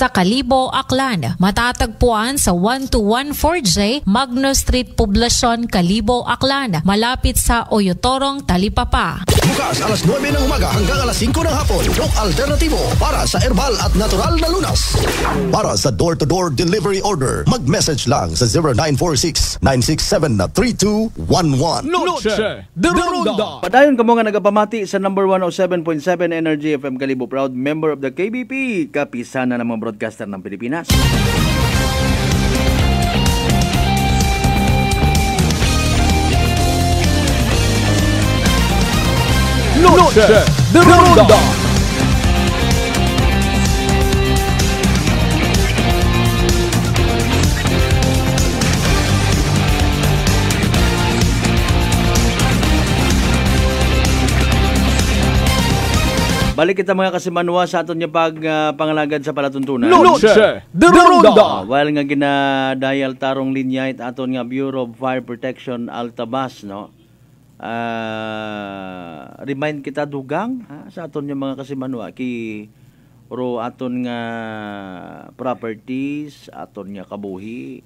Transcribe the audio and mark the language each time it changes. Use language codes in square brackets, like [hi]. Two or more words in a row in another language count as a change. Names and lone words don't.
[tl] sa Kalibo, Aklan. Matatagpuan sa 1214J Magnus Street, Poblacion, Kalibo, Aklan, malapit sa Oyotorong, Talipapa. Bukas alas 9 ng umaga hanggang alas 5 ng hapon. Rock Alternativo para sa herbal at natural na lunas. Para sa [en] door-to-door delivery order, [tl] mag-message lang sa 0946-967-3211. Noche de Ronda. [akl] Padayon kamo nga nagapamati sa number 107.7 Energy FM Kalibo, [en] proud member of the KBP, kapisana ng mga broadcaster ng Pilipinas. Noche de Ronda. [akl] Balik kita mga kasimanwa sa aton niya pangalagad sa palatuntunan. Noche de Ronda. While nga ginadial tarong linya it aton nga Bureau of Fire Protection Altabas, no? Remind kita dugang sa aton niya mga kasimanwa ki ro aton nga properties, aton niya kabuhi.